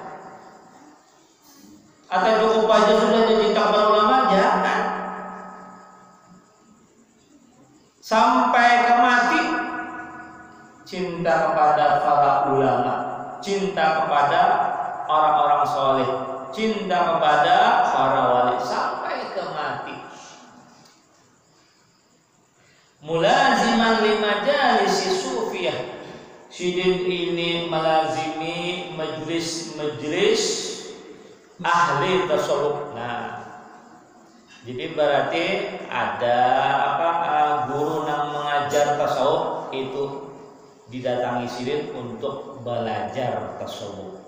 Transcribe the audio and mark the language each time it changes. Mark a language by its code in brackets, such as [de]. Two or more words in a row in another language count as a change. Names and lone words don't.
[id] Atau cukup aja sudah cinta kepada ulama, jangan. Sampai ke mati cinta kepada para ulama, cinta kepada orang-orang soleh, cinta kepada para wali sampai ke mati. [ar] ملازما لمجالس الصوفية, [id] Sidin ini melazimi majlis-majlis ahli tasawuf. Nah, jadi berarti ada guru yang mengajar tasawuf itu didatangi Sidin untuk belajar tasawuf.